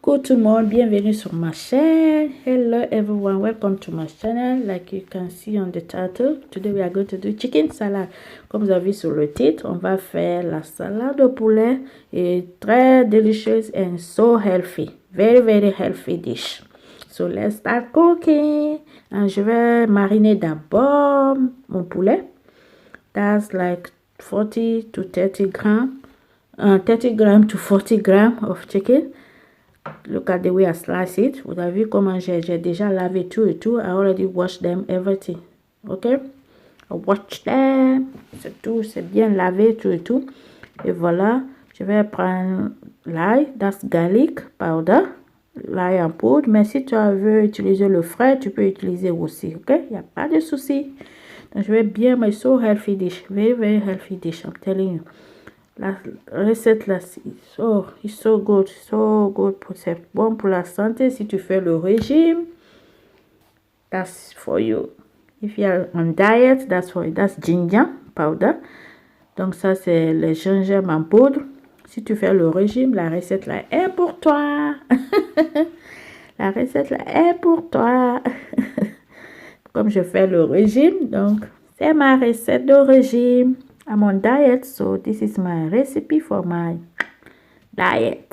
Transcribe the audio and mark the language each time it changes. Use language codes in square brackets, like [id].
[fr] tout le monde, bienvenue sur ma chaîne. [en] Hello everyone, welcome to my channel. Like you can see on the title, today we are going to do chicken salad. [fr] Comme vous avez vu sur le titre, on va faire la salade au poulet et très délicieuse [en] and so healthy. Very healthy dish. So let's start cooking. [fr] And je vais mariner d'abord mon poulet. [en] That's like 40 to 30 grams. 30 grams to 40 grams of chicken. Look at the way I slice it. [fr] Vous avez vu comment j'ai déjà lavé tout et tout. [en] I already washed them, everything. Okay? I washed them. [fr] C'est tout, c'est bien lavé tout et tout. Et voilà, je vais prendre l'ail, [en] that's garlic powder. [fr] L'ail en poudre. Mais si tu veux utiliser le frais, tu peux utiliser aussi. Ok? Il n'y a pas de souci. Donc, je vais bien, mais [en] so healthy dish. Very healthy dish, I'm telling you. [fr] La recette là, [en] it's so good, [fr] c'est bon pour la santé. Si tu fais le régime, [en] that's for you. If you are on diet, that's for you. That's ginger powder. [fr] Donc ça c'est le gingembre en poudre. Si tu fais le régime, la recette là est pour toi. La recette là est pour toi. Comme je fais le régime, donc c'est ma recette de régime. [en] I'm on diet, so this is my recipe for my diet.